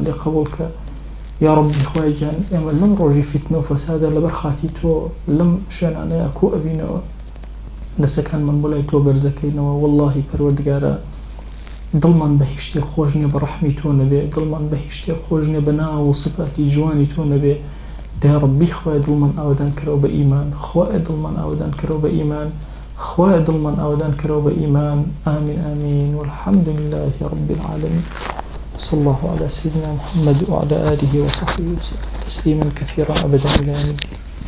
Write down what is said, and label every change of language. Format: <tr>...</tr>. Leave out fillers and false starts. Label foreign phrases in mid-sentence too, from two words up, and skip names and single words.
<ckb>لێ قبوڵ کە یا ربی خۆی گیان ئێمە لەم ڕۆژی فیتنە و فەسادە لەبەر خاتی تۆ لەم شوێنانەیە کۆ ئەبینەوە دەسەکانمان بۆ لای تۆ بەرزەکەینەوە واللهی پەروەردگارە دڵمان بە هیچ شتێک خۆش نییە بە ڕەحمی تۆ نەبێ دڵمان بە هیچ شتێک خۆش نییە بە ناو و سفاتی جوانی تۆ نەبێ</ckb> <ar>يا ربي</ar> <ckb>خواه دڵمان ئاودان کەرەوە بە ئیمان، خواه دڵمان ئاودان کەرەوە بە ئیمان، خواه دڵمان ئاودان کەرەوە بە ئیمان.</ckb> <ar>آمين آمين والحمد لله رب العالمين. صلى الله على سيدنا محمد وعلى آله وصحبه وسلم تسليما كثيرا أبدا إلى يوم الدين.</ar>